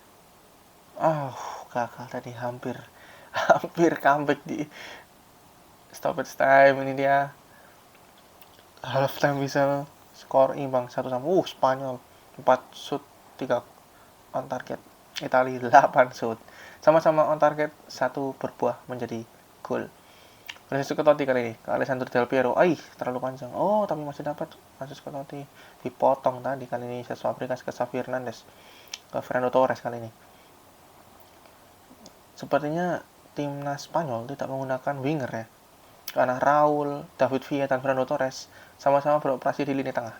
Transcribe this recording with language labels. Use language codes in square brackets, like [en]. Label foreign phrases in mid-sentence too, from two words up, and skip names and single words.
[id] Gagal tadi, hampir comeback di [en] stoppage time. [id] Ini dia [en] half time [id] bisa skor imbang 1-1. [en] Spanyol 4 shoot 3 on target. [id] Italia 8 shoot. Sama-sama [en] on target, [id] satu berbuah menjadi gol. Francesco Totti kali ini ke Alessandro Del Piero. Terlalu panjang. Tapi masih dapat Francesco Totti. Dipotong tadi kali ini Cesc Fabregas ke Xavi Hernandez. Ke Fernando Torres kali ini. Sepertinya timnas Spanyol tidak menggunakan winger ya. Karena Raul, David Villa, dan Fernando Torres sama-sama beroperasi di lini tengah.